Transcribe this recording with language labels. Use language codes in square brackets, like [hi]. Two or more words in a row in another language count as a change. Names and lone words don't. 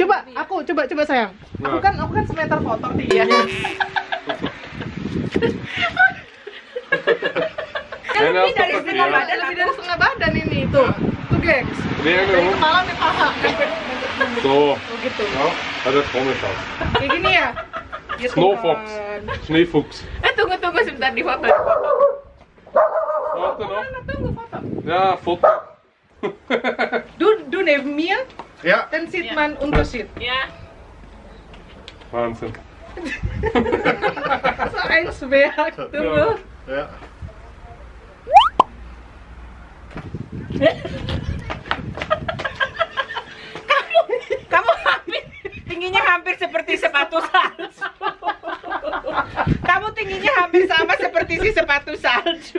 [id] coba sayang. Aku kan semeter kotor tingginya. Kan lebih dari setengah badan. Lebih dari setengah badan ini tuh gengs. [nl] Nee, [id] Dari [nl] nee, [id] kepala sampai paha. [nl] Zo, [id] Oh gitu. [nl] ja, dat is gewoon vast. [id] Kayak gini ya. Gitu Snowfox, kan. [nl] sneeuwfuchs. [id] Tunggu sebentar di foto. [nl] Wat nog? [id] Tunggu foto. [nl] Ja, foto. [de] Du neben mir, Ja. dann sieht man Unterschied. [id] Ya. [de] Wahnsinn. So ein Zwerg, [id] tunggu. [de] Ja. [id] Kamu tingginya hampir seperti sepatu salju. Kamu tingginya hampir sama seperti si sepatu salju.